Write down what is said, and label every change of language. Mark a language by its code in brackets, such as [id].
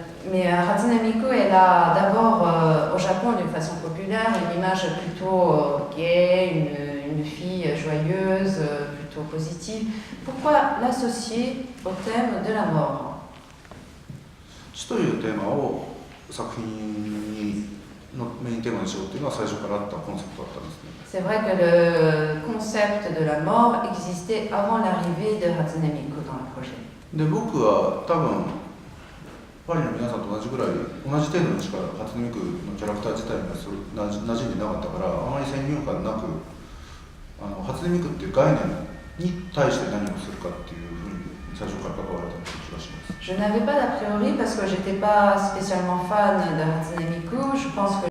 [fr] Mais Hatsune Miku, elle a d'abord au Japon d'une façon populaire une image plutôt gay, une fille joyeuse, plutôt positive. Pourquoi l'associer au thème de la mort? [ja] 死というテーマを作品のメインテーマにしようというのは最初からあったコンセプトだったんですね。 [fr] C'est vrai que le concept de la mort existait avant l'arrivée de Hatsune Miku dans le projet. [ja] で、僕は多分パリの皆さんと同じぐらい同じ程度にしか初音ミクのキャラクター自体には馴染んでなかったからあまり先入観なく初音ミクっていう概念に対して何をするかっていうふうに最初から関われた気がします。 [fr] Je n'avais pas d'a priori parce que j'étais pas spécialement fan de Hatsune Miku. Je pense que